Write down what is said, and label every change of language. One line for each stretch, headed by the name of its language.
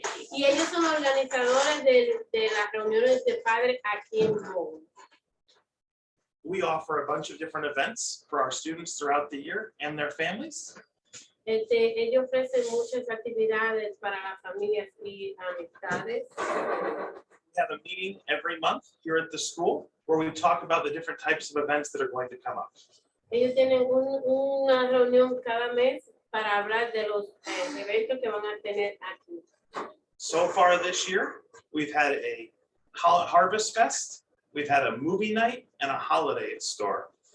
Spanish: Y ellos son organizadores de las reuniones de padres aquí en Vogel.
English: We offer a bunch of different events for our students throughout the year and their families.
Spanish: Ellos ofrecen muchas actividades para las familias y amistades.
English: We have a meeting every month here at the school where we talk about the different types of events that are going to come up.
Spanish: Ellos tienen una reunión cada mes para hablar de los eventos que van a tener aquí.
English: So far this year, we've had a Harvest Fest, we've had a movie night, and a holiday store.